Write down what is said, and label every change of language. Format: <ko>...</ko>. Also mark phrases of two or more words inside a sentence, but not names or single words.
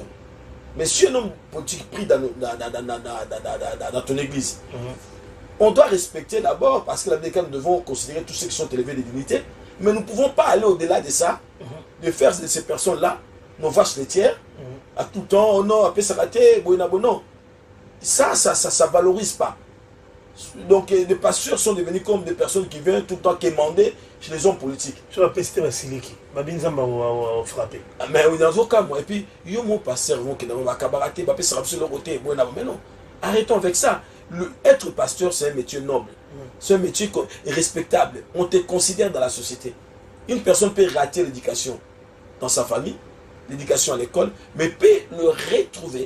<fr>Mais si un homme politique prie dans ton église, on doit respecter d'abord, parce que nous devons considérer tous ceux qui sont élevés de dignité, mais nous ne pouvons pas aller au-delà de ça, de faire de ces personnes-là nos vaches laitières, à tout temps, oh non, après ça raté, non. Ça ne valorise pas. Donc les pasteurs sont devenus comme des personnes qui viennent tout le temps quémander chez les hommes politiques. Je vais pester Vasiliki. Babinzamba va frapper. Mais dans un cas, moi, et puis, il y a mon pasteur qui va cabarater, va passer sur le côté. Mais non, arrêtons avec ça. Être pasteur, c'est un métier noble. C'est un métier respectable. On te considère dans la société. Une personne peut rater l'éducation dans sa famille, l'éducation à l'école, mais peut le retrouver.</fr>